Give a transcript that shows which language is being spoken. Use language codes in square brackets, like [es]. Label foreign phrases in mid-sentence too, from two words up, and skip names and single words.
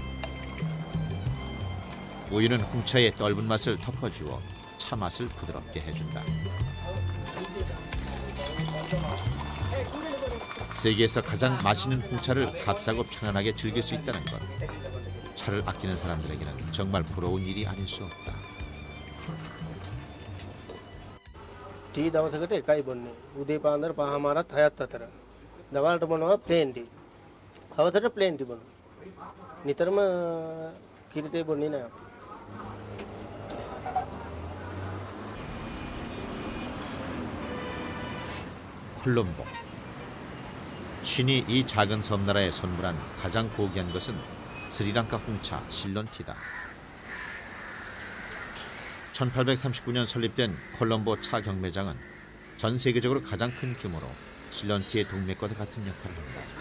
[ko] 우유는 홍차의 떫은 맛을 덮어주어 차 맛을 부드럽게 해준다. 세계에서 가장 맛있는 홍차를 값싸고 편안하게 즐길 수 있다는 것. 차를 아끼는 사람들에게는 정말 부러운 일이 아닐 수 없다. [si] टी दवसකට එකයි බොන්නේ. උදේ පාන්දර පහමාරත් 6ත් අතර. දවල්ට බොනවා [en] plain tea. [si] හවසට [en] plain tea [si] බොනවා. නිතරම කිරිතේ බොන්නේ නෑ. [ko] 콜롬보. 신이 이 작은 섬나라에 선물한 가장 고귀한 것은 스리랑카 홍차 실런티다. 1839년 설립된 콜롬보 차 경매장은 전 세계적으로 가장 큰 규모로 실런티의 동맥과 같은 역할을 한다.